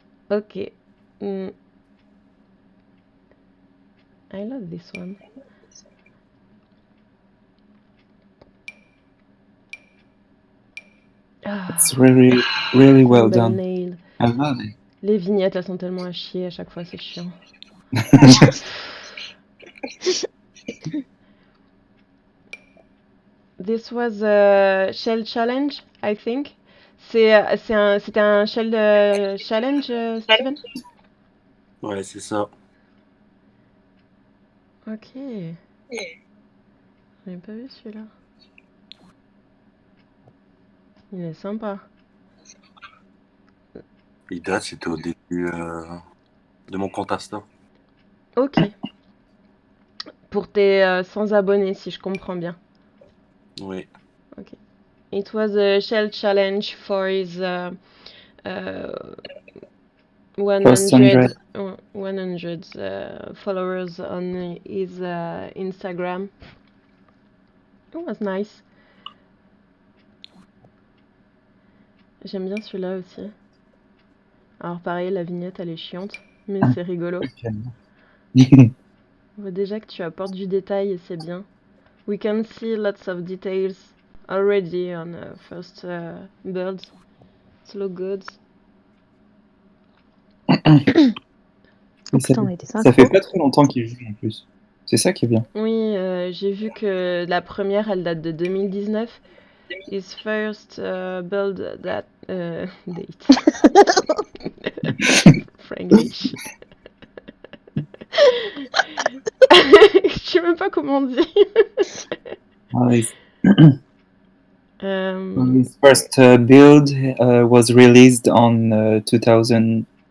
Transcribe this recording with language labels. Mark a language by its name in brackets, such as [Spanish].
[English] Okay. I love this one. It's really, really well done. Nail. I love it. [French] Les vignettes, elles sont tellement à chier à chaque fois, c'est chiant. [English] This was a shell challenge, I think. [French] C'était un shell challenge, Steven? Ouais, c'est ça. Ok. J'avais pas vu celui-là. Il est sympa. Il date, c'était au début de mon compte Insta. Ok. Pour tes 100 abonnés, si je comprends bien. Oui. [English] Okay. It was a shell challenge for his uh, First 100. 100 followers on his Instagram. It was nice. [French] J'aime bien celui-là aussi. Alors pareil, la vignette elle est chiante, mais c'est rigolo. On voit déjà que tu apportes du détail et c'est bien. [English] We can see lots of details already on first birds. It looks good. [French] Oh putain, il était Ça fait pas très longtemps qu'il joue en plus. C'est ça qui est bien. Oui, j'ai vu que la première elle date de 2019. [English] His first build that date. Franglish. [French] Je sais même pas comment on dit. [English] His first build was released on 2020.